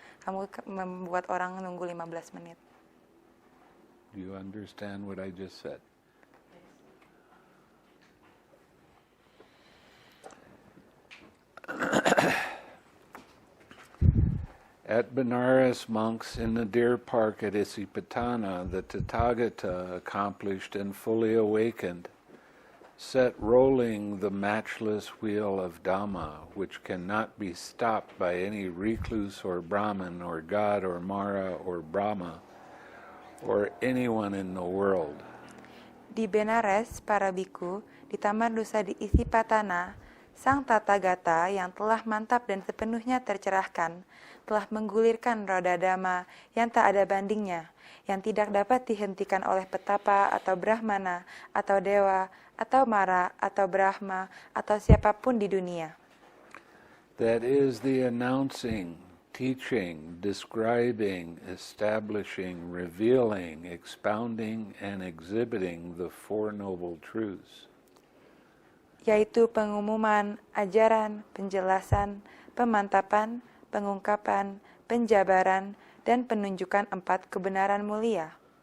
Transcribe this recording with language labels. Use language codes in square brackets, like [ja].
[id] Kamu membuat orang nunggu 15 menit. [en] Do you understand what I just said? At Benares, monks in the deer park at Isipatana, the Tathagata, accomplished and fully awakened, set rolling the matchless wheel of Dhamma, which cannot be stopped by any recluse or Brahmin or God or Mara or Brahma or anyone in the world. [id] Di Benares, para biku, di Taman Rusa di Isipatana, Sang Tathagata yang telah mantap dan sepenuhnya tercerahkan, telah menggulirkan roda Dhamma yang tak ada bandingnya, yang tidak dapat dihentikan oleh petapa atau brahmana atau dewa atau mara atau brahma atau siapapun di dunia. [en] That is the announcing, teaching, describing, establishing, revealing, expounding, and exhibiting the Four Noble Truths. [id] Yaitu pengumuman, ajaran, penjelasan, pemantapan, pengungkapan, penjabaran, dan penunjukan 4 kebenaran mulia.